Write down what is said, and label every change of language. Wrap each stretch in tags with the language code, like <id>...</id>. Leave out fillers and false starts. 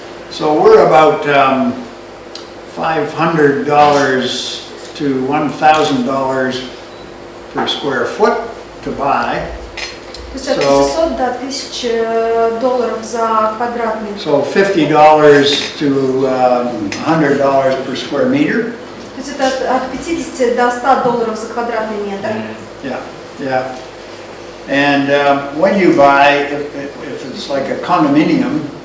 <en>So we're about $500 to $1,000 per square foot to buy.</en> <ru>То есть от 500 до $1000 за квадратный.</ru> <en>So $50 to $100 per square meter.</en> <ru>То есть это от 50 до $100 за квадратный метр.</ru> <en>Yeah, yeah. And when you buy, if it's like a condominium,</en>